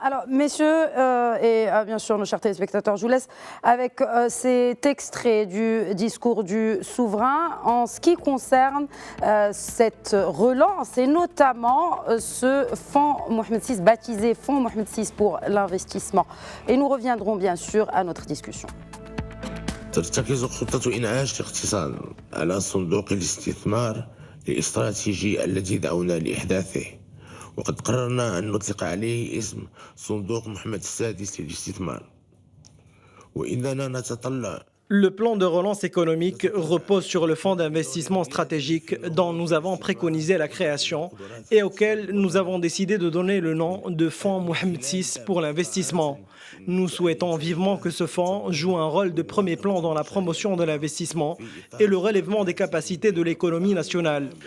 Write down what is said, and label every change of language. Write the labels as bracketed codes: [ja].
[fr] Alors, messieurs, et bien sûr nos chers téléspectateurs, je vous laisse avec cet extrait du discours du souverain en ce qui concerne cette relance et notamment ce fonds Mohamed VI, baptisé Fonds Mohamed VI pour l'investissement. Et nous reviendrons bien sûr à notre discussion. [ar] ترتكز خطة إنعاش الاقتصاد على صندوق الاستثمار الاستراتيجي الذي دعونا لإحداثه. وقد قررنا أن نطلق عليه اسم صندوق محمد السادس للاستثمار وإننا نتطلع. [fr] Le plan de relance économique repose sur le fonds d'investissement stratégique dont nous avons préconisé la création et auquel nous avons décidé de donner le nom de Fonds Mohamed VI pour l'investissement. Nous souhaitons vivement que ce fonds joue un rôle de premier plan dans la promotion de l'investissement et le relèvement des capacités de l'économie nationale.